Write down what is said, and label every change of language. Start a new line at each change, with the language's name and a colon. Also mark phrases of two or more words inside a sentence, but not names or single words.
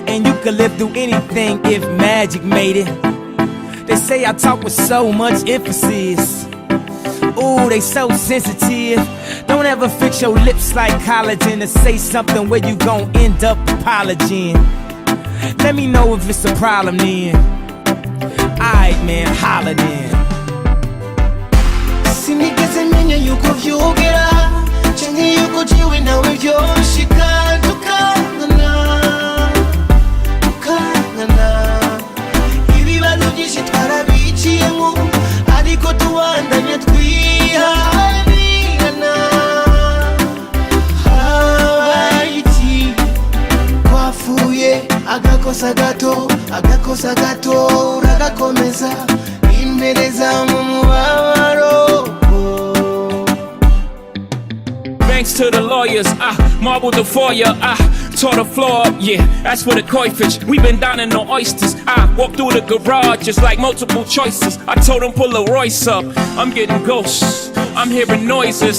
English: And you could live through anything if magic made it. They say I talk with so much emphasis. Ooh, they so sensitive. Don't ever fix your lips like collagen to say something where you gon' end up apologizing. Let me know if it's a problem then. Alright man, holla then.
Rundi: Sinigeze menya yuko vyogera canke yuko jiwe nawe vyoshika tukangana ibibazo vyinshi twarabiciyemo ariko tubandanya twihanganirana. Habaye iki twafuye agakosa gato uragakomeza impereza mu mubabaro.
English: Thanks to the lawyers, I marbled the foyer, I tore the floor up, yeah, that's for the koi fish. We been downing on oysters. I walked through the garage just like multiple choices. I told them pull a Royce up, I'm getting ghosts, I'm hearing noises.